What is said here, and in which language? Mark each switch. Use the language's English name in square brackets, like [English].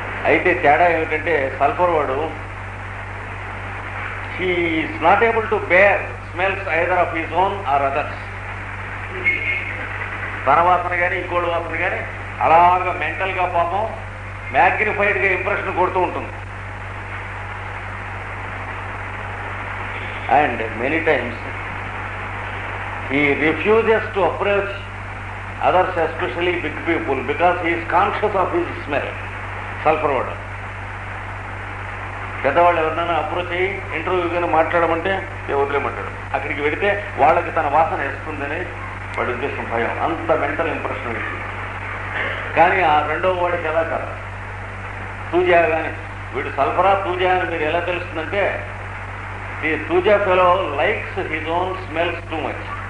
[Telugu] అయితే తేడా ఏమిటంటే సల్ఫర్ వాడు [English] He is not able to bear smells either of his own or others. [Telugu] తన వాసన కానీ ఇంకోటి వాసన కానీ అలాగా మెంటల్గా పాపం మ్యాగ్నిఫైడ్గా ఇంప్రెషన్ కొడుతూ ఉంటుంది. [English] And many times he refuses to approach others, especially big people, because he is conscious of his smell. [Telugu] Sulphur వాడు పెద్దవాళ్ళు ఎవరినైనా అప్రోచ్ అయ్యి ఇంటర్వ్యూ కానీ మాట్లాడమంటే వదిలేమంటాడు. అక్కడికి వెడితే వాళ్ళకి తన వాసన వేస్తుందని వాడి ఉద్దేశం, భయం, అంత మెంటల్ ఇంప్రెషన్ వీడికి. కానీ ఆ రెండవ వాడికి ఎలా కాదు. తూజా కానీ వీడు సల్ఫరా తూజా అని మీరు ఎలా తెలుస్తుందంటే, [English] The thuja fellow likes his own smells too much.